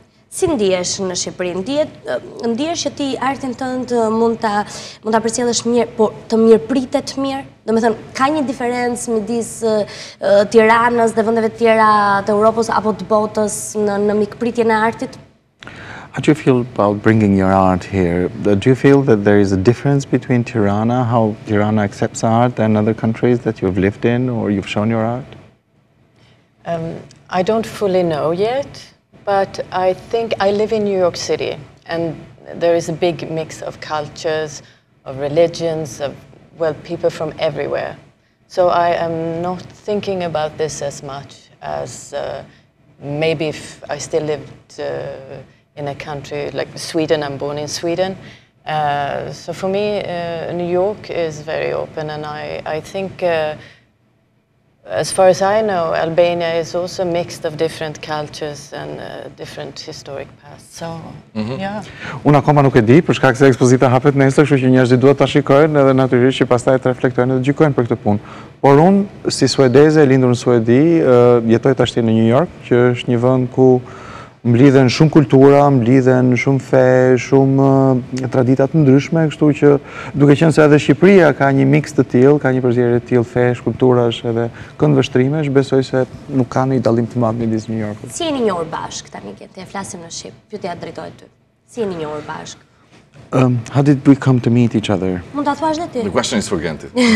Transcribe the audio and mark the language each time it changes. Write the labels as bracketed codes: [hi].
[sq] Si ndihesh në Shqipëri? Ndihesh që ti artin tënd mund ta përcjellësh mirë, por të mirëpritet mirë? Domethënë, ka një diferencë midis Tiranës dhe vendeve të tjera të Europës apo të botës në mikpritjen e artit? [en] How do you feel about bringing your art here? Do you feel that there is a difference between Tirana, how Tirana accepts art, and other countries that you've lived in or you've shown your art? I don't fully know yet, but I think I live in New York City, and there is a big mix of cultures, of religions, of, well, people from everywhere. So I am not thinking about this as much as maybe if I still lived in a country like Sweden. I'm born in Sweden. So for me, New York is very open, and I think as far as I know, Albania is also mixed of different cultures and different historic past. So, yeah. [sq] Unë akoma nuk e di, për shkak se ekspozita hapet nesër, kështu që njerëzit duhet ta shikojnë edhe natyrisht që pastaj të reflektojnë dhe gjykojnë për këtë punë. Por unë, si suedeze, lindur në Suedi, jetoj tashti në New York, që është një vend ku mblidhen shumë kultura, mblidhen shumë fe, shumë tradita të ndryshme, kështu që duke qenë se edhe Shqipëria ka një mix të tillë, ka një përzierje të tillë fesh, kulturash edhe këndvështrimesh, besoj se nuk ka një dallim të madh midis New Yorkut. Si jeni njohur bashk tani që flasim në shqip? Pyetja drejtohet ty. Si jeni njohur bashk? [en] How did we come to meet each other? [sq] Mund ta thuash dhe ti. [en] The question is for Genti.